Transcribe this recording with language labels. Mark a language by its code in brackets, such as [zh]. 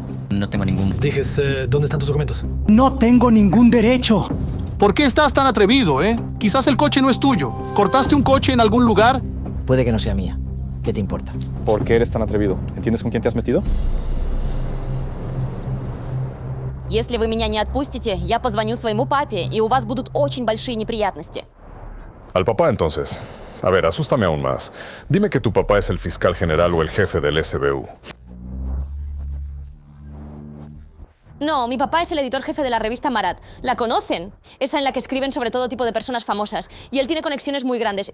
[es] No tengo ningún... Dijes, ¿dónde están tus documentos? No tengo ningún derecho. ¿Por qué estás tan atrevido, Quizás el coche no es tuyo. ¿Cortaste un coche en algún lugar? Puede que no sea mía. ¿Qué te importa? ¿Por qué eres tan atrevido? ¿Entiendes con quién te has metido? [ru] Если вы меня не отпустите, я позвоню своему папе, и у вас будут очень большие неприятности. [es] Al papá, entonces. A ver, asústame aún más. Dime que tu papá es el fiscal general o el jefe del SBU. No, mi papá es el editor jefe de la revista Marat. ¿La conocen? Esa en la que escriben sobre todo tipo de personas famosas. Y él tiene conexiones muy grandes.